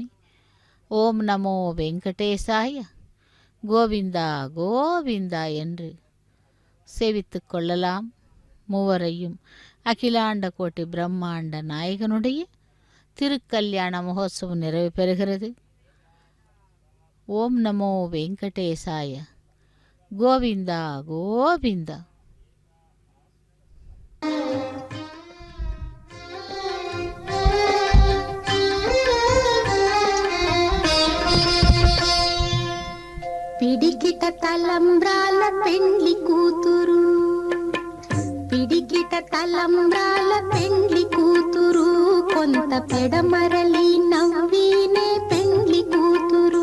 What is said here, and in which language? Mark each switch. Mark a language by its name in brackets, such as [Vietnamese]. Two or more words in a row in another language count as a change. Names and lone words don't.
[Sanskrit] ॐ नमो वेङ्कटेशाय, [Tamil] கோவிந்தா கோவிந்தா என்று சேவித்து கொள்ளலாம். மூவரையும் அகிலாண்ட கோட்டி பிரம்மாண்ட நாயகனுடைய திருக்கல்யாண மகோத்சவம் நிறைவு பெறுகிறது. [Sanskrit] ॐ नमो वेङ्कटेशाय, [Tamil] கோவிந்தா கோவிந்தா. [Telugu] పిడికిట తలంబ్రాల పెండ్లి కూతురు, పిడికిట తలంబ్రాల పెండ్లి కూతురు, కొంత పెడమరలి నవ్వీనే పెండ్లి కూతురు.